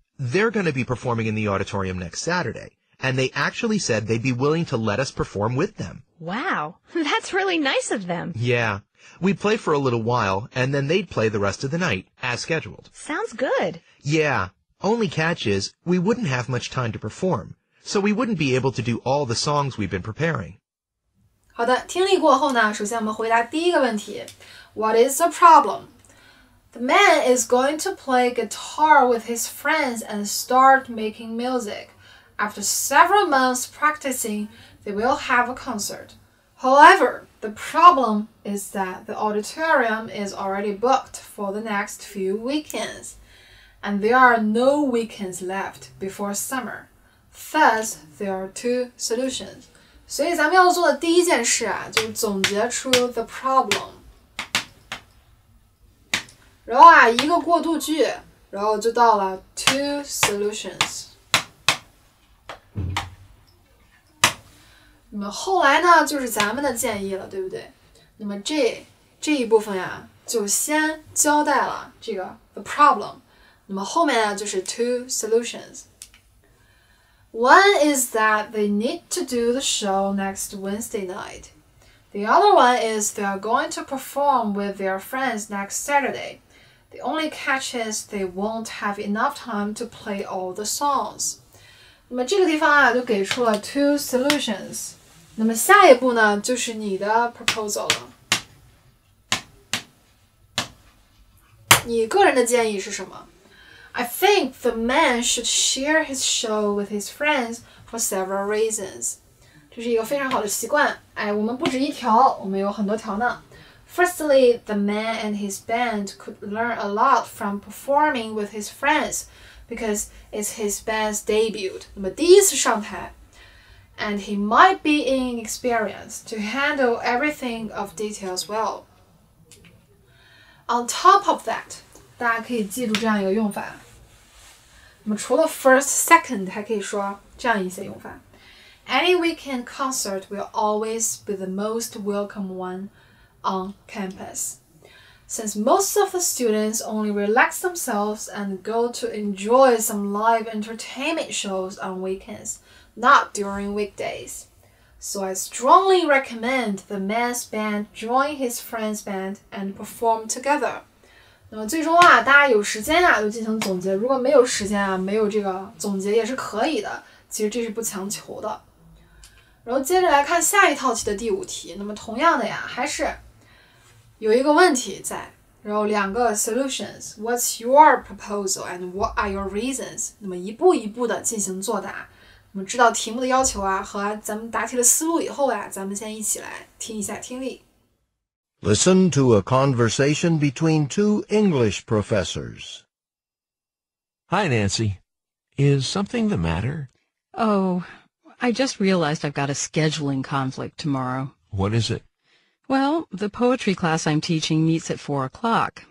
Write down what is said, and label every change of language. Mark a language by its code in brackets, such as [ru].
[en] They're going to be performing in the auditorium next Saturday, and they actually said they'd be willing to let us perform with them. Wow, that's really nice of them. Yeah. We'd play for a little while, and then they'd play the rest of the night, as scheduled. Sounds good. Yeah. Only catch is, we wouldn't have much time to perform, so we wouldn't be able to do all the songs we've been preparing. [zh] 好的，听力过后呢，首先我们回答第一个问题 [en] What is the problem? The man is going to play guitar with his friends and start making music. After several months practicing, they will have a concert. However, the problem is that the auditorium is already booked for the next few weekends, and there are no weekends left before summer. Thus, there are two solutions. [zh] 所以咱们要做的第一件事啊，就是总结出 [en] the problem。 [zh] 然后啊，一个过渡句，然后就到了 [en] two solutions。 [zh] 那么后来呢，就是咱们的建议了，对不对？那么这一部分呀，就先交代了这个 [en] the problem。 [zh] 那么后面呢，就是 [en] two solutions。 One is that they need to do the show next Wednesday night. The other one is they are going to perform with their friends next Saturday. The only catch is they won't have enough time to play all the songs. [zh] 那么这个地方啊，就给出了 [en] two solutions。 [zh] 那么下一步呢，就是你的 proposal 了。你个人的建议是什么？ [en] I think the man should share his show with his friends for several reasons. [zh] 这是一个非常好的习惯。哎，我们不止一条，我们有很多条呢。 [en] Firstly, the man and his band could learn a lot from performing with his friends because it's his band's debut. [zh] 那么第一次上台 [en] and he might be inexperienced to handle everything of details well. On top of that, [zh] 大家可以记住这样一个用法。那么除了 first, second, 还可以说这样一些用法。 [en] Any weekend concert will always be the most welcome one on campus. Since most of the students only relax themselves and go to enjoy some live entertainment shows on weekends, not during weekdays. So I strongly recommend the man's band join his friend's band and perform together. [zh] 那么最终啊，大家有时间啊就进行总结，如果没有时间啊，没有这个总结也是可以的，其实这是不强求的。然后接着来看下一套题的第5题，那么同样的呀，还是有一个问题在，然后2个 solutions. [en] What's your proposal and what are your reasons? [zh] 那么一步一步的进行作答。那么知道题目的要求啊和咱们答题的思路以后啊，咱们先一起来听一下听力。 [en] Listen to a conversation between two English professors. Hi, Nancy. Is something the matter? Oh, I just realized I've got a scheduling conflict tomorrow. What is it? Well, the poetry class I'm teaching meets at 4 o'clock.